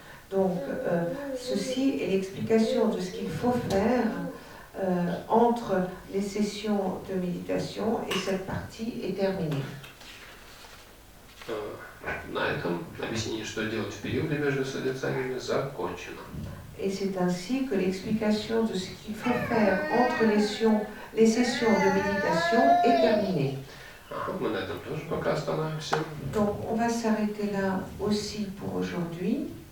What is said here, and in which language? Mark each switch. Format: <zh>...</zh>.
<fr>Donc, ceci est l'explication de ce qu'il faut faire entre les sessions de méditation et cette partie est terminée.</fr> <ru>На этом объяснение, что делать в периоды между созерцаниями, закончено.</ru> <fr>Et c'est ainsi que l'explication de ce qu'il faut faire entre les sessions de méditation est terminée.</fr> <ru>Мы на этом тоже пока остановимся.</ru> <fr>Donc, on va s'arrêter là aussi pour aujourd'hui.</fr>